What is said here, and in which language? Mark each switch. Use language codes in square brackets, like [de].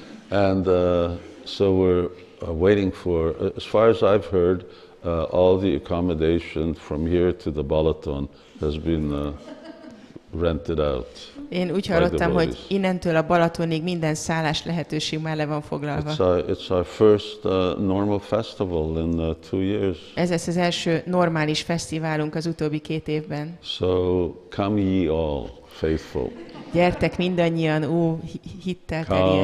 [en] And so we're waiting for, as far as I've heard, all the accommodation from here to the Balaton has been rented out. [hu] Én úgy hallottam, hogy innentől a Balatonig minden szállás lehetőség már le van foglalva. [en] It's our first normal festival in 2 years. [hu] Ez lesz az első normális fesztiválunk az utóbbi 2 évben. [en] So come ye all faithful. [hu] Gyertek mindannyian, hittel teriek.